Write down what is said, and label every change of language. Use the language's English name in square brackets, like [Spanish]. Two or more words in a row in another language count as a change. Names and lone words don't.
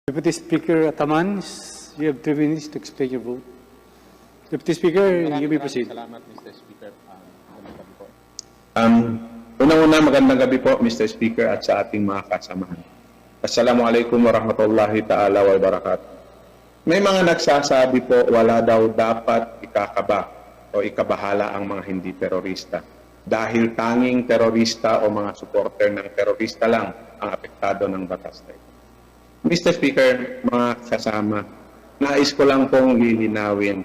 [English] Deputy Speaker Atamans, you have 2 minutes to explain your vote. Deputy Speaker, you may proceed. [Filipino] Salamat, Mr. Speaker. Unang-una, magandang gabi po, Mr. Speaker, at sa ating mga kasamahan. [Arabic] السلام عليكم ورحمة الله تعالى وبركاته. [Filipino] May mga nagsasabi po, wala daw dapat ikakaba o ikabahala ang mga hindi terorista. Dahil tanging terorista o mga supporter ng terorista lang ang apektado ng batas na ito. Mr. Speaker, mga kasama, nais ko lang pong lilinawin.